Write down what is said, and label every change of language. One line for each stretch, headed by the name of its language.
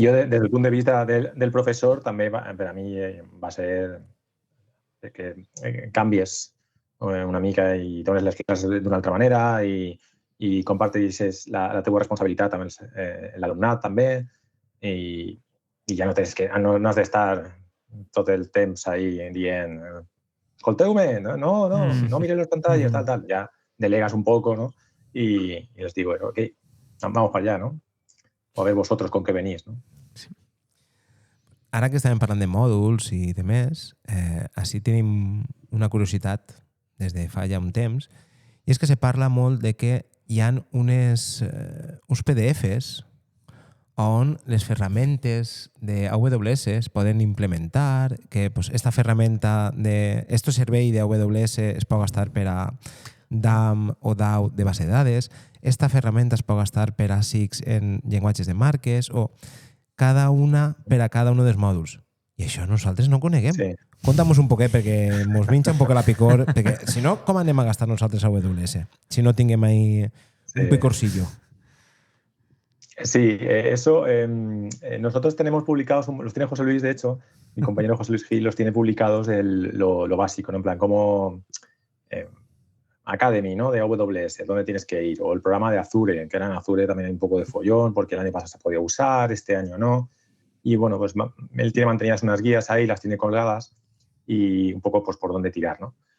Catalan: Jo, des del punt de vista del professor, també per a mi va ser que canvies una mica i dones les classes d'una altra manera i comparteixes la teva responsabilitat amb l'alumnat també i ja no has d'estar tot el temps ahí dient escolteu-me, no mireu les pantalles, tal.
Spanish: Ja delegas un poco, ¿no? Y les digo, ok, vamos para allá, ¿no? O a ver vosotros con qué venís, ¿no? Sí.
Catalan: Ara que estàvem parlant de mòduls i de més, així tenim una curiositat des de fa ja un temps, i és que se parla molt de que hi ha uns PDFs on les ferramentes de AWS es poden implementar, que pues, esta ferramenta este servei de AWS es pot gastar per a DAM o DAO de base de dades, esta ferramenta es pot gastar per a SIX en llenguatges de marques o cada una per a cada un dels mòduls. I això nosaltres no coneguem. Sí. Conta'm un poquet perquè mos minxa un poc la picor, perquè si no, com anem a gastar nosaltres AWS? Si no tinguem ahí un picorcillo.
Spanish: Sí, eso nosotros tenemos publicados, los tiene José Luis, de hecho, mi compañero José Luis Gil los tiene publicados lo básico, ¿no? En plan, como Academy, ¿no? De AWS, dónde tienes que ir, o el programa de Azure, que era en Azure también hay un poco de follón, porque el año pasado se podía usar, este año no, y bueno, pues él tiene mantenidas unas guías ahí, las tiene colgadas, y un poco pues por dónde tirar, ¿no?